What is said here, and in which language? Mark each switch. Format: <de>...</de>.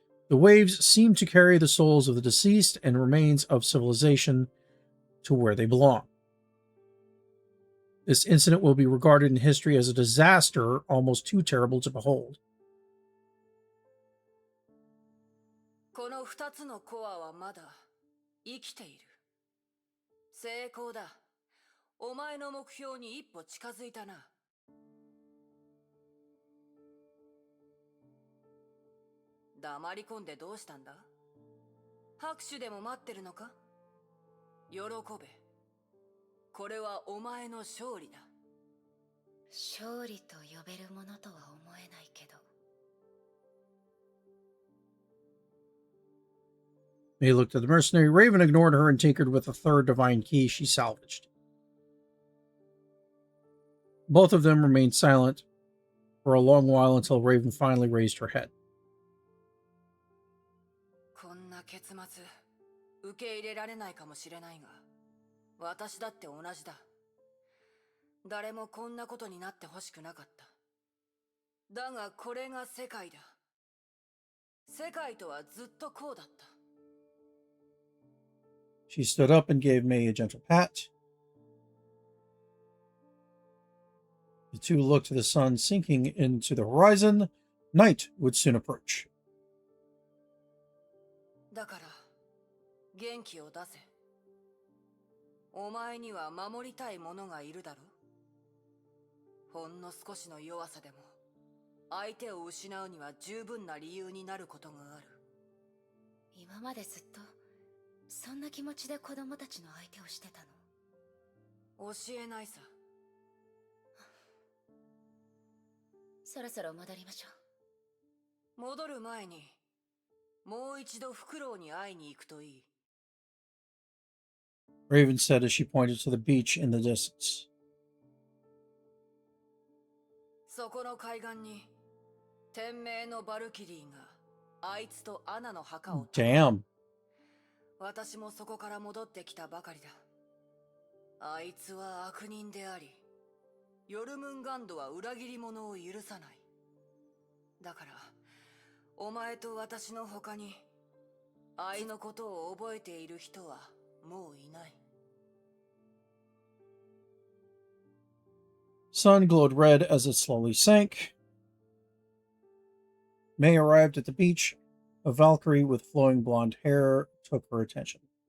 <en>The waves seemed to carry the souls of the deceased and remains of civilization to where they belong. This incident will be regarded in history as a disaster almost too terrible to behold.</en> <ja>この2つのコアはまだ生きている。成功だ。お前の目標に一歩近づいたな。黙り込んでどうしたんだ？拍手でも待ってるのか？喜べ。これはお前の勝利だ。勝利と呼べるものとは思えないけど。</ja> <en>May looked at the mercenary. Raven ignored her and tinkered with the third divine key she salvaged. Both of them remained silent for a long while until Raven finally raised her head.</en> <ja>こんな結末、受け入れられないかもしれないが、私だって同じだ。誰もこんなことになってほしくなかった。だがこれが世界だ。世界とはずっとこうだった。</ja> <en>She stood up and gave May a gentle pat. The two looked to the sun sinking into the horizon. Night would soon approach.</en> <ja>だから、元気を出せ。お前には守りたいものがいるだろ。ほんの少しの弱さでも、相手を失うには十分な理由になることがある。今までずっとそんな気持ちで子供たちの相手をしてたの？教えないさ。そろそろ戻りましょう。戻る前に、もう一度フクロウに会いに行くといい。</ja> <en>Raven said as she pointed to the beach in the distance.</en> <ja>そこの海岸に、天命のバルキリーが、あいつとアナの墓を。</ja> <en>Damn.</en> <ja>私もそこから戻ってきたばかりだ。あいつは悪人であり、ヨルムンガンドは裏切り者を許さない。だから、お前と私の他に、愛のことを覚えている人はもういない。</ja> <en>Sun glowed red as it slowly sank. May arrived at the beach. A Valkyrie with flowing blonde hair took her attention.</en>